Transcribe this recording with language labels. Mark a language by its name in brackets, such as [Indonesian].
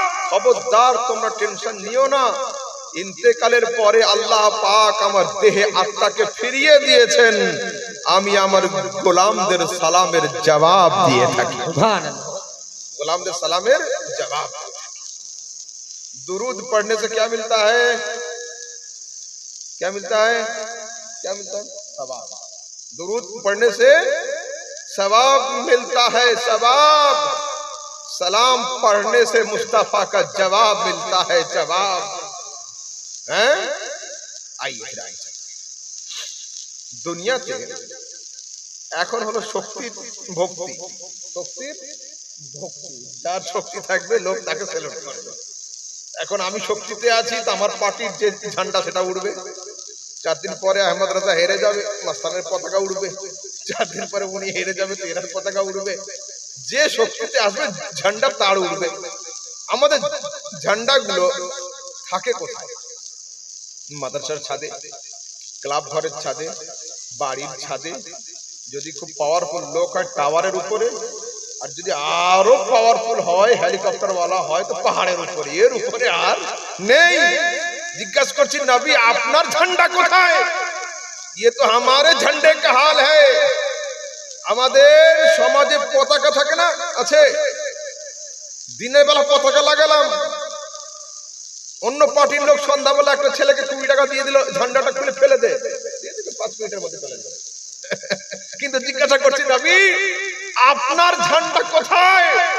[Bangla] খবরদার, তোমরা টেনশন নিও না। ইন্তেকালের পরে আল্লাহ পাক আমার দেহে আত্মাকে ফিরিয়ে দিয়েছেন, আমি আমার গোলামদের সালামের জবাব দিয়ে থাকি। সুবহানাল্লাহ। গোলামদের সালামের [Hindi] जवाब। दुरूद पढ़ने से क्या मिलता है? क्या मिलता है? क्या मिलता है? सवाब। दुरूद पढ़ने से सवाब मिलता है, सवाब। सलाम पढ़ने से मुस्तफा का जवाब मिलता है, जवाब। हैं? आइए दुनियाते [Bangla] এখন হলো শক্তির ভক্তি, শক্তির ভক্তি। যার শক্তি থাকবে লোক তাকে সেলুট করবে। এখন আমি শক্তিতে আছি, তো আমার পার্টির যে ঝান্ডা সেটা উড়বে। 4 দিন পরে আহমদ রাজা হেরে যাবে, মাস্তানের পতাকা উড়বে। 4 দিন পরে উনি হেরে যাবে, তো এনার পতাকা উড়বে। যে শক্তিতে আসবে ঝান্ডা তার উড়বে। আমাদের ঝান্ডাগুলো থাকে কোথায়? মাদ্রাসার ছাদে, ক্লাব ঘরের ছাদে, বাড়ির ছাদে। যদি খুব পাওয়ারফুল লোক হয় টাওয়ারের উপরে, আর যদি আরো পাওয়ারফুল হয়, হেলিকপ্টার वाला হয়, তো পাহাড়ের উপরে। এর উপরে আর নেই। জিজ্ঞাসা করছি, নবী, আপনার ঝান্ডা কোথায়? [Hindi] ये तो हमारे झंडे का हाल है। [Bangla] আমাদের সমাজে পতাকা থাকে না, আছে। দিনের বেলা পতাকা লাগালাম, অন্য পার্টির লোক সন্ধ্যাবেলা একটা ছেলেকে 20 টাকা দিয়ে দিল, ঝান্ডাটা খুলে ফেলে দে, 5 মিনিটের মধ্যে ফেলে দেবে। কিন্তু জিজ্ঞাসা করছি, নবী, আপনার ঝান্ডা কোথায়?